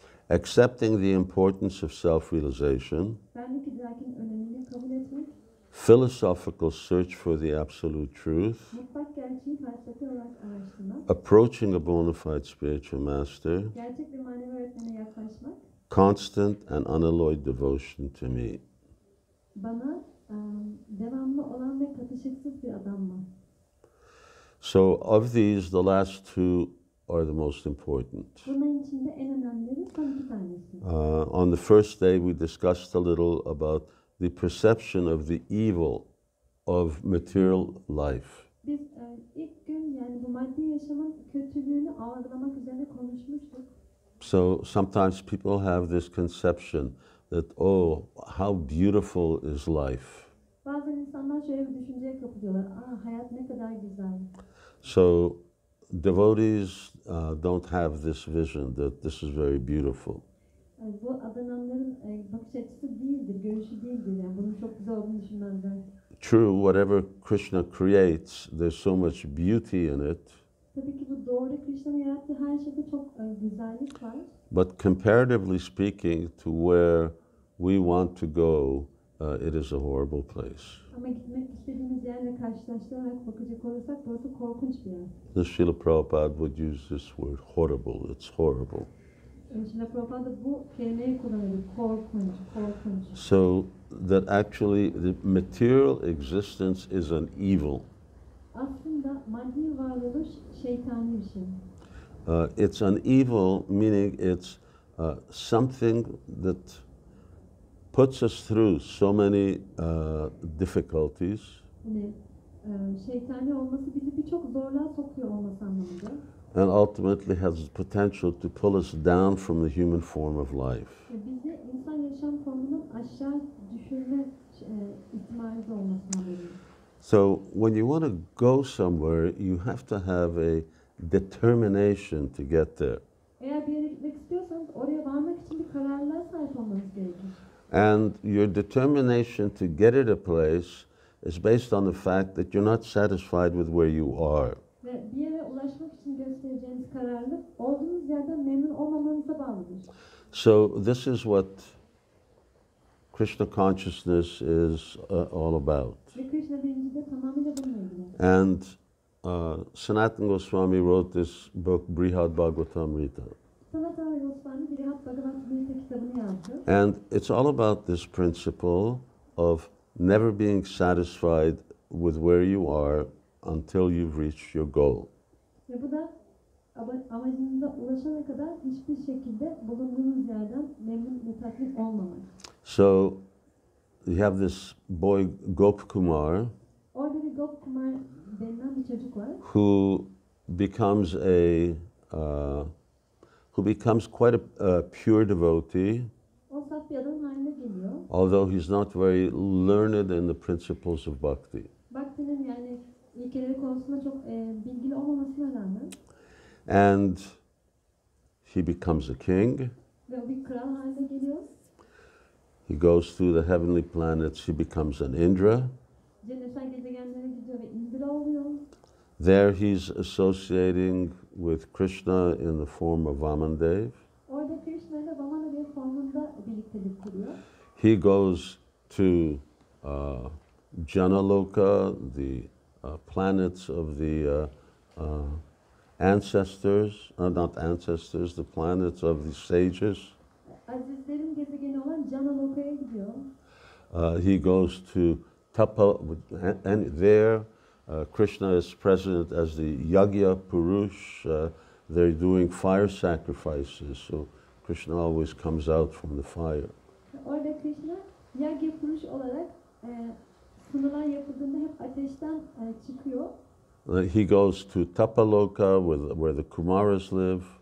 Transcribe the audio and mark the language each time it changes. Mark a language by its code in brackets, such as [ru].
[en] Accepting the importance of self-realization. [tr] Benlik idrakinin önemini kabul etmek. [en] Philosophical search for the absolute truth. [tr] Mutfak gerçeği felsefi olarak araştırmak. [en] Approaching a bona fide spiritual master. [tr] Gerçek bir manevi öğretmene yaklaşmak. [en] Constant and unalloyed devotion to me. [tr] Bana devamlı olan ve katışıksız bir adam mı? [en] So of these, the last 2 are the most important. [tr] Bunların içinde en önemlileri son 2 tanesi. [en] On the first day, we discussed a little about the perception of the evil of material life. [tr] Biz ilk gün yani bu maddi yaşamın kötülüğünü algılamak üzerine konuşmuştuk. [en] So sometimes people have this conception that, oh, how beautiful is life. [tr] Bazen insanlar şöyle bir düşünceye kapılıyorlar. Hayat ne kadar güzel. [en] So devotees don't have this vision that this is very beautiful. [tr] Bu adananların bakış açısı değildir, görüşü değildir. Yani bunun çok güzel olduğunu düşünmezler. [en] True, whatever Krishna creates, there's so much beauty in it. [tr] Tabii ki bu doğru Krishna'nın yarattığı her şeyde çok güzellik var. [en] But comparatively speaking to where we want to go, it is a horrible place. [tr] Ama gitmek istediğimiz yerle karşılaştırarak bakacak olursak burası korkunç bir yer. [en] The Srila Prabhupada would use this word, horrible. It's horrible. [tr] Srila Prabhupada bu kelimeyi kullanıyor. Korkunç, korkunç. [en] So that actually the material existence is an evil. [tr] Aslında maddi varoluş şeytani bir şey. [en] It's an evil, meaning it's something that puts us through so many difficulties. [tr] Yani şeytani olması bizi birçok zorluğa sokuyor olması anlamında. [en] And ultimately has the potential to pull us down from the human form of life. [tr] Bizi insan yaşam formunun aşağı düşürme ihtimali de olması anlamında. [en] So when you want to go somewhere, you have to have a determination to get there. [tr] Eğer bir yere gitmek istiyorsanız oraya varmak için bir kararlılığa sahip olmanız gerekir. [en] And your determination to get at a place is based on the fact that you're not satisfied with where you are. [tr] Ve bir yere ulaşmak için göstereceğiniz kararlılık olduğunuz yerden memnun olmamanıza bağlıdır. [en] So this is what Krishna consciousness is all about. [tr] Ve Krishna bilinci de tamamıyla bununla ilgili. [en] And Sanatana Goswami wrote this book, Brihad Bhagavatamrita. [tr] Sanatana Goswami Brihad Bhagavatamrita kitabını yazdı. [en] And it's all about this principle of never being satisfied with where you are until you've reached your goal. [tr] Ve bu da amacınıza ulaşana kadar hiçbir şekilde bulunduğunuz yerden memnun ve tatmin olmamak. [en] So you have this boy Gopkumar, [tr] Orada bir Gopkumar denilen bir çocuk var. [en] who becomes a who becomes quite a pure devotee, [tr] O saf bir adam haline geliyor. [en] although he's not very learned in the principles of bhakti. [tr] Bhakti'nin yani ilkeleri konusunda çok bilgili olmamasına rağmen. [en] And he becomes a king. [tr] Ve o bir kral haline geliyor. [en] He goes through the heavenly planets, he becomes an Indra. [tr] Cennetsel gezegenlere gidiyor ve Indra oluyor. [en] There he's associating with Krishna in the form of Vamandev. [tr] Orada Krishna ile Vamanadev formunda birliktelik kuruyor. [en] He goes to Janaloka, the planets of the ancestors, not ancestors, the planets of the sages. [tr] Azizlerin gezegeni olan Janaloka'ya gidiyor. [en] He goes to Tapa, and there Krishna is present as the Yagya Purush. They're doing fire sacrifices, so Krishna always comes out from the fire. [tr] Orada Krishna Yagya Purush olarak sunulan yapıldığında hep ateşten çıkıyor. [en] He goes to Tapaloka where the Kumaras live.